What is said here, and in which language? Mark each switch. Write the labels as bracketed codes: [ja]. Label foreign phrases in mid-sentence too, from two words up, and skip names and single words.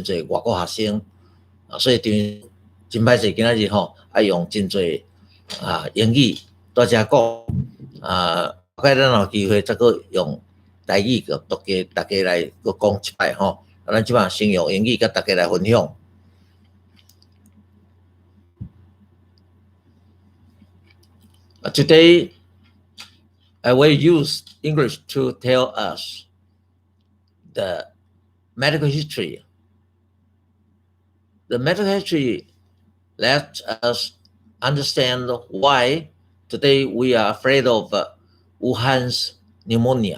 [nan] 侪外国学生所以真歹势今仔日要用真侪英语在遮讲咱有机会再个用台语个读给大家来个讲一摆咱即摆先用英语甲大家来分享。 [en] Today, I will use English to tell us the medical history. The medical history lets us understand why today we are afraid of Wuhan's pneumonia.